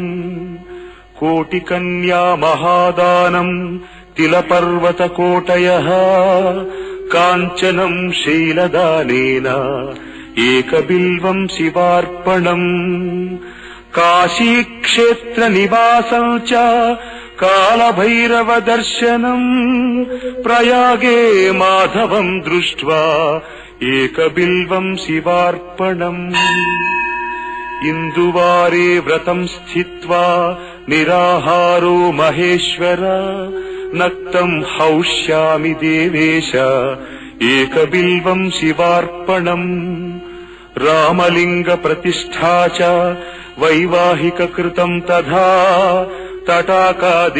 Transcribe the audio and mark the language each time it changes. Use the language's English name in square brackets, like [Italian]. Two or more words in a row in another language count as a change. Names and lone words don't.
[Sanskrit] कोटिकन्या महादानम् तिलपर्वतकोटयः काञ्चनम् शैलदानेन एकबिल्वम् शिवार्पणम्। काशीक्षेत्रनिवासम् च कालभैरवदर्शनम् प्रयागे माधवम् दृष्ट्वा एकबिल्वम् शिवार्पणम्। ఇందువారే వ్రతం స్థిత్వా నిరాహారో మహేశ్వర నక్తం హౌష్యామి దేవేశ ఏకబిల్వం శివార్పణం రామలింగ ప్రతిష్ఠా చ వైవాహిక కృతం తథా తటాకాది